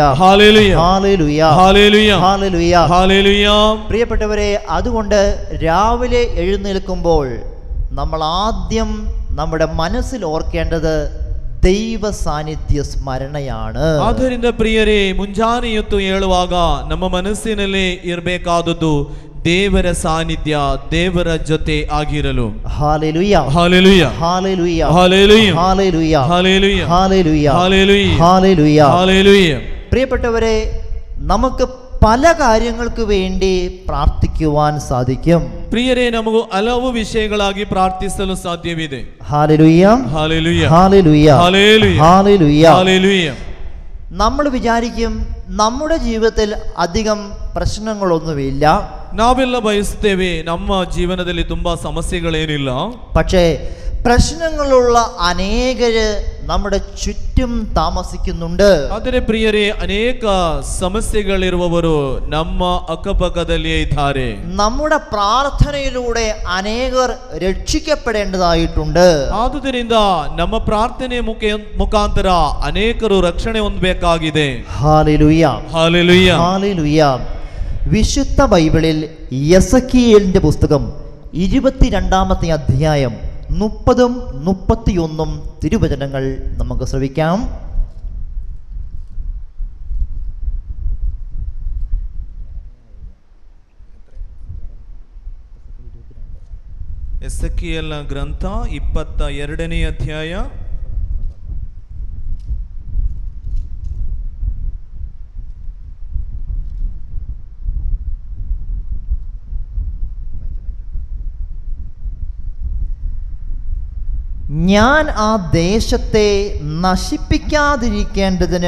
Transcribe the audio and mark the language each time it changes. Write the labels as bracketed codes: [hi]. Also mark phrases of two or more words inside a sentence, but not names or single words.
[ml] ഹല്ലേലൂയ, ഹല്ലേലൂയ, ഹല്ലേലൂയ, ഹല്ലേലൂയ. ഹല്ലേലൂയ. പ്രിയപ്പെട്ടവരെ, അതുകൊണ്ട് രാവിലെ എഴുന്നേൽക്കുമ്പോൾ നമ്മൾ ആദ്യം നമ്മുടെ മനസ്സിൽ ഓർക്കേണ്ടത് ദൈവ സാന്നിധ്യ സ്മരണയാണ്. [kn] ಆದ್ದರಿಂದ ಪ್ರಿಯರೇ, ಮುಂಜಾನೆ ಎದ್ದು ಹೇಳುವಾಗ ನಮ್ಮ ಮನಸ್ಸಿನಲ್ಲಿ ಇರಬೇಕಾದದ್ದು ದೇವರ ಸಾನ್ನಿಧ್ಯ, ದೇವರ ಜೊತೆ ಆಗಿರಲು. [ml] ഹല്ലേലൂയ, ഹല്ലേലൂയ, ഹല്ലേലൂയ, ഹല്ലേലൂയ, ഹല്ലേലൂയ, ഹല്ലേലൂയ, ഹല്ലേലൂയ, ഹല്ലേലൂയ, ഹല്ലേലൂയ. ഹല്ലേലൂയ. പ്രിയപ്പെട്ടവരെ, നമുക്ക് പല കാര്യങ്ങൾക്ക് വേണ്ടി പ്രാർത്ഥിക്കുവാൻ സാധിക്കും. [kn] ಪ್ರಿಯರೇ, ನಮಗೂ ಹಲವು ವಿಷಯಗಳಾಗಿ ಪ್ರಾರ್ಥಿಸಲು ಸಾಧ್ಯವಿದೆ. [ml] ഹല്ലേലൂയ, ഹല്ലേലൂയ, ഹല്ലേലൂയ, ഹല്ലേലൂയ, ഹല്ലേലൂയ. ഹല്ലേലൂയ. നമ്മൾ വിചാരിക്കും നമ്മുടെ ജീവിതത്തിൽ അധികം പ്രശ്നങ്ങളൊന്നുമില്ല. [kn] ನಾವೆಲ್ಲ ಬಯಸುತ್ತೇವೆ ನಮ್ಮ ಜೀವನದಲ್ಲಿ ತುಂಬಾ ಸಮಸ್ಯೆಗಳೇನಿಲ್ಲ. [ml] പക്ഷേ പ്രശ്നങ്ങളുള്ള അനേകര് നമ്മുടെ ചുറ്റും താമസിക്കുന്നുണ്ട്. [kn] ಆದರೆ ಪ್ರಿಯರೇ, ಅನೇಕ ಸಮಸ್ಯೆಗಳಿರುವವರು ನಮ್ಮ ಅಕ್ಕಪಕ್ಕದಲ್ಲಿಯೇ ಇದ್ದಾರೆ. [ml] നമ്മുടെ പ്രാർത്ഥനയിലൂടെ അനേകർ രക്ഷിക്കപ്പെടേണ്ടതായിട്ടുണ്ട്. [kn] ಆದುದರಿಂದ ನಮ್ಮ ಪ್ರಾರ್ಥನೆ ಮುಖಾಂತರ ಅನೇಕರು ರಕ್ಷಣೆ ಹೊಂದಬೇಕಾಗಿದೆ. [ml] ഹല്ലേലൂയ, ഹല്ലേലൂയ. ഹല്ലേലൂയ. വിശുദ്ധ ബൈബിളിൽ യെസക്കിയേലിന്റെ പുസ്തകം 22-ാമത്തെ അധ്യായം 30-31 തിരുവചനങ്ങൾ നമുക്ക് ശ്രവിക്കാം. [kn] ಎಸೆಕಿಯೇಲನ ಗ್ರಂಥ 22ನೇ ಅಧ್ಯಾಯ [ml] 'ഞാൻ ആ ദേശത്തെ നശിപ്പിക്കാതിരിക്കേണ്ടതിന്